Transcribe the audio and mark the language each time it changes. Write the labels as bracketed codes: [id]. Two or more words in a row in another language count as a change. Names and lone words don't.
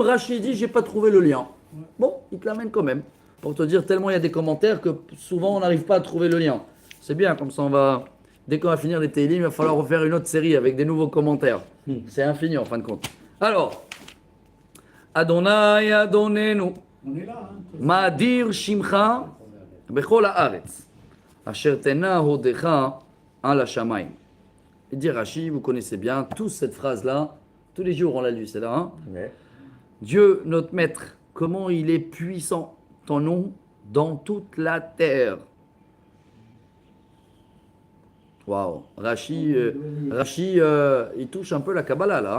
[fr] Rashi dit, j'ai pas trouvé le lien. Bon, il te l'amène quand même. Pour te dire, tellement il y a des commentaires que souvent on n'arrive pas à trouver le lien. C'est bien, comme ça on va. Dès qu'on va finir les Teilim, il va falloir refaire une autre série avec des nouveaux commentaires. C'est infini en fin de compte. Alors, [he] אדני אדנינו, [fr] On est là. Hein. [he] מה אדיר שמך בכל הארץ. אשר תנה הודך על השמים. [fr] Il dit Rashi, vous connaissez bien tous cette phrase-là. Tous les jours on l'a lu, c'est là. Hein. Ouais. Dieu, notre maître, comment il est puissant, ton nom, dans toute la terre. Waouh. Rashi, il touche un peu la Kabbalah là.